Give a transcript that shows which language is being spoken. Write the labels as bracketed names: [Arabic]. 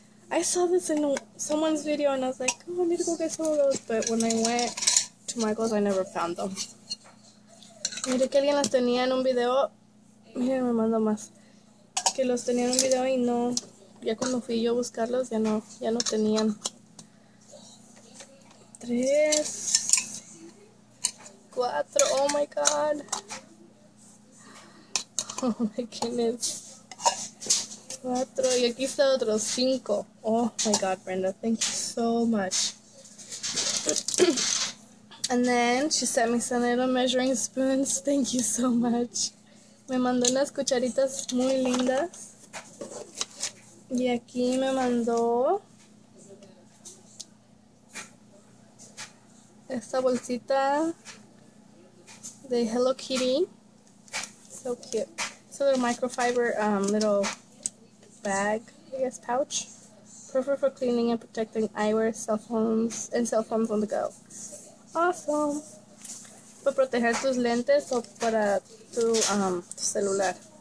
[English] I saw this in someone's video and I was like, oh, I need to go get some of those. But when I went to Michael's, I never found them. [Spanish] Mire que alguien las tenía en un video. Miren, me mandó más. que los tenía en un video y no, ya cuando fui yo a buscarlos ya no tenían. [English] 3, 4, oh my god. Oh my goodness. [Spanish] 4, y aquí está otros 5. [English] Oh my god, Brenda, thank you so much. And then she sent me some little measuring spoons. Thank you so much. [Spanish] Me mandó unas cucharitas muy lindas. Y aquí me mandó esta bolsita de Hello Kitty. [English] So cute. It's a little microfiber little bag, I guess, pouch. Perfect for cleaning and protecting eyewear, cell phones on the go. Awesome. [Spanish] Para proteger tus lentes o para tu celular.